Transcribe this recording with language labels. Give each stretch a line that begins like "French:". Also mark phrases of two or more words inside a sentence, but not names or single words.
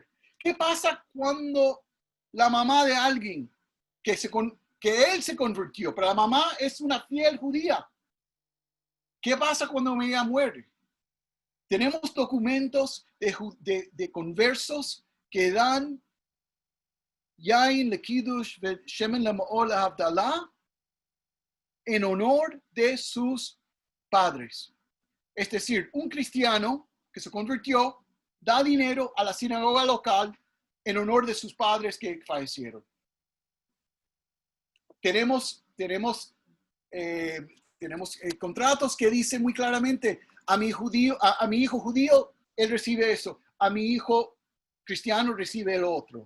Spanish: ¿Qué pasa cuando la mamá de alguien que él se convirtió, pero la mamá es una fiel judía? ¿Qué pasa cuando ella muere? Tenemos documentos de conversos que dan
Hebrew: יין לקידוש שמן למאור הבדלה
Spanish: en honor de sus padres. Es decir, un cristiano que se convirtió da dinero a la sinagoga local en honor de sus padres que fallecieron. Tenemos contratos que dicen muy claramente, a mi hijo judío, él recibe eso, a mi hijo cristiano recibe el otro.